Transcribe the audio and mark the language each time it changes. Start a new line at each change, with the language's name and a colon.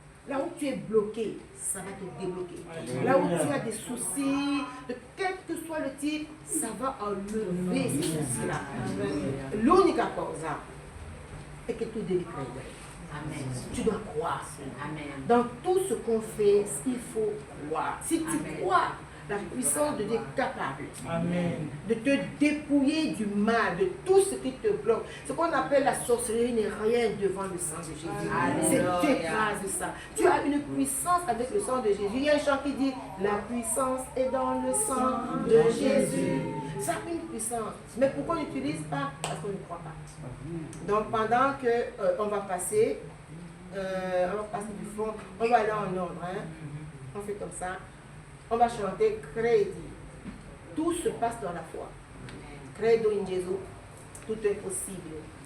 French: Là où tu es bloqué, ça va te débloquer. Là où tu as des soucis, de quel que soit le type, ça va enlever ces soucis-là.
Italian: L'unica cosa è che tu devi credere. Amen.
French: Tu dois croire. Amen. Dans tout ce qu'on fait, il faut croire. Si tu crois, la puissance de Dieu est capable de te dépouiller du mal, de tout ce qui te bloque. Ce qu'on appelle la sorcellerie n'est rien devant le sang de Jésus. C'est t'écrase ça. Tu as une puissance avec le sang de Jésus. Il y a un chant qui dit « La puissance est dans le sang de Jésus ». Ça a une puissance. Mais pourquoi on n'utilise pas? Parce qu'on ne croit pas. Donc pendant qu'on va passer du fond, on va aller en ordre. Hein? On fait comme ça. On va chanter Credi. Tout se passe dans la foi.
Italian: Credo in Gesù, tutto è possibile.